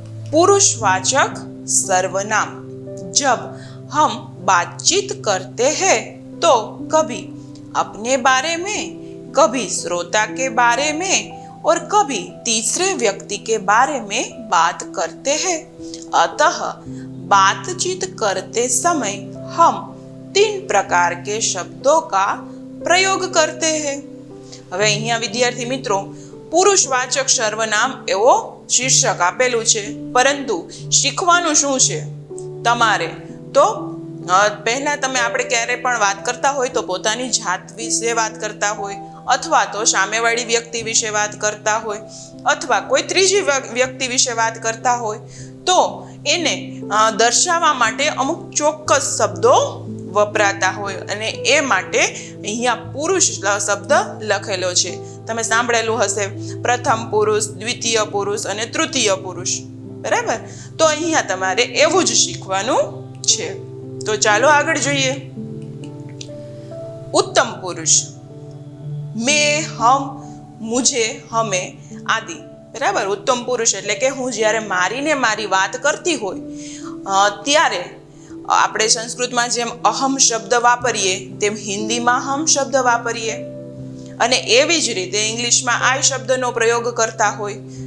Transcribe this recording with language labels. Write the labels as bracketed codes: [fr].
[hi] पुरुषवाचक सर्वनाम, जब हम बातचीत करते हैं तो कभी अपने बारे में, कभी श्रोता के बारे में और कभी तीसरे व्यक्ति के बारे में बात करते हैं। अतः बातचीत करते समय हम 3 प्रकार के शब्दों का प्रयोग करते हैं। [gu] હવે અહીંયા વિદ્યાર્થી મિત્રો પુરુષવાચક સર્વનામ એવો શીર્ષક આપેલું છે, પરંતુ શીખવાનું શું છે તમારે? તો પહેલા તમે આપણે ક્યારે પણ વાત કરતા હોય તો પોતાની જાત વિશે વાત કરતા હોય, અથવા તો સામેવાળી વ્યક્તિ વિશે વાત કરતા હોય, અથવા કોઈ ત્રીજી વ્યક્તિ વિશે વાત કરતા હોય તો એને દર્શાવવા માટે અમુક ચોક્કસ શબ્દો વપરાતા હોય અને એ માટે અહીંયા પુરુષ શબ્દ લખેલો છે। તમે સાંભળેલું હશે પ્રથમ પુરુષ, દ્વિતીય પુરુષ અને તૃતીય પુરુષ, બરાબર? તો અહીંયા તમારે એવું જ શીખવાનું છે। તો ચાલો આગળ જોઈએ। [hi] उत्तम पुरुष मैं, हम, मुझे, हमें आदि [gu] બરાબર. ઉત્તમ પુરુષ એટલે કે હું જ્યારે મારીને મારી વાત કરતી હોય ત્યારે આપણે સંસ્કૃતમાં જેમ અહમ શબ્દ વાપરીએ તેમ હિન્દીમાં હમ શબ્દ વાપરીએ અને એવી જ રીતે ઇંગ્લિશમાં આઈ શબ્દનો પ્રયોગ કરતા હોય.